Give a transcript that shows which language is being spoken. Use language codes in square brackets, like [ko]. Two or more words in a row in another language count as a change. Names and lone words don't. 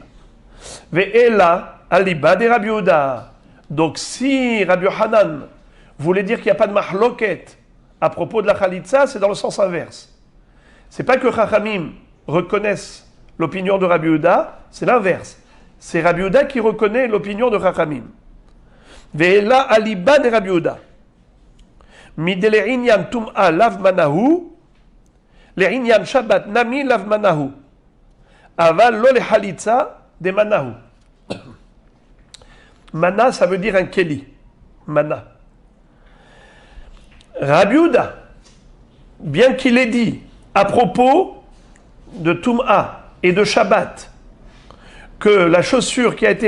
[arc] ואלא אליבא דרבי יהודה. [fr] Donc si Rabbi Yochanan voulait dire qu'il n'y a pas de mahloket à propos de la Khalitsa, c'est dans le sens inverse. C'est pas que Chachamim reconnaissent l'opinion de Rabbi Yehuda, c'est l'inverse. C'est Rabbi Yehuda qui reconnaît l'opinion de Chachamim. [arc] ואלא אליבא דרבי יהודה. מדלענין טומאה לאו מנעל הוא, לענין שבת נמי לאו מנעל הוא. אבל לא לחליצה דמנעל הוא. [fr] Mana, ça veut dire un keli. Mana. Rabbi Yehuda, bien qu'il ait dit à propos de Tum'a et de Shabbat que la chaussure qui a été